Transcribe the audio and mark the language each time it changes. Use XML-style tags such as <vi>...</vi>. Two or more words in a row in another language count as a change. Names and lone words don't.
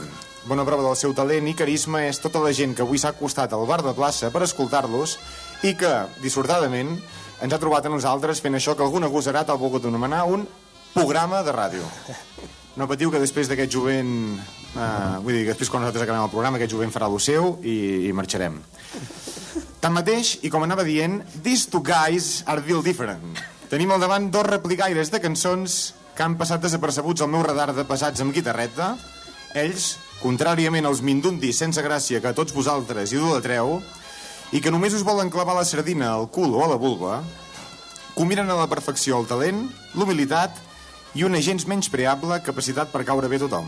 <ca>Bona prova del seu talent i carisma és tota la gent que avui s'ha acostat al bar de plaça per escoltar-los i que, dissortadament, ens ha trobat a nosaltres fent això que algun agosarat ha volgut anomenar un programa de ràdio. No patiu que després d'aquest jovent... vull dir que després quan nosaltres acabem el programa aquest jovent farà lo seu i marxarem. Tanmateix, i com anava dient,</ca> <en>these two guys are real different.</en> <ca>Tenim al davant dos replicaires de cançons que han passat desapercebuts al meu radar de pesats amb guitarreta. Ells, contràriament als mindundis sense gràcia que a tots vosaltres idolatreu, i que només us volen clavar la sardina al cul o a la vulva, combinen a la perfecció el talent, l'humilitat i una gens menyspreable capacitat per caure bé a tothom.</ca>